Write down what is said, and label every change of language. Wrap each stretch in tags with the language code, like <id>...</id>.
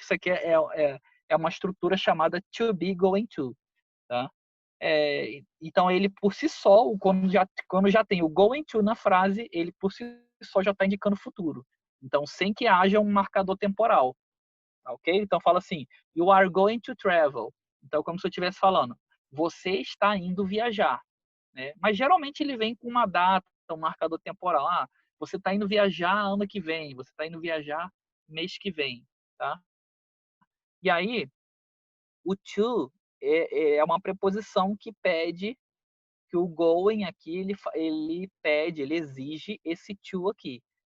<pt>Isso aqui é uma estrutura chamada to be going to, tá? Então ele por si só, quando já tem o going to na frase, ele por si só já está indicando futuro. Então sem que haja um marcador temporal, ok? Então fala assim,</pt> <en>you are going to travel.</en> <pt>Então como se eu estivesse falando, você está indo viajar, né? Mas geralmente ele vem com uma data, um marcador temporal. Ah, você está indo viajar ano que vem, você está indo viajar mês que vem, tá? E aí o to é uma preposição que pede que o going aqui, ele pede, ele exige esse to aqui.</pt>